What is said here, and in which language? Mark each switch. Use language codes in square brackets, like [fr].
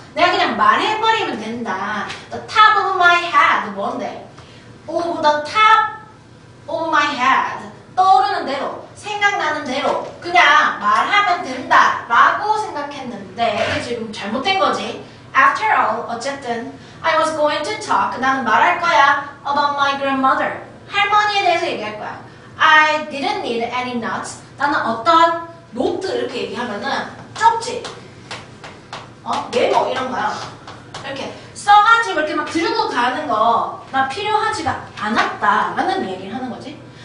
[ko] 내가 그냥 말해버리면 된다. [en] The top of my head. [ko] 뭔데? [en] Of the top of my head. [ko] 떠오르는 대로, 생각나는 대로 그냥 말하면 된다 라고 생각했는데 이게 지금 잘못된 거지. [en] After all, [ko] 어쨌든 [en] I was going to talk. [ko] 나는 말할 거야 [en] about my grandmother. [ko] 할머니에 대해서 얘기할 거야. [en] I didn't need any notes. [ko] 나는 어떤 노트 이렇게 얘기하면은 쪽지, 메모 이런 거야. 이렇게 써가지고 이렇게 막 들고 가는 거 나 필요하지가 않았다 라는 얘기를 하는 거지.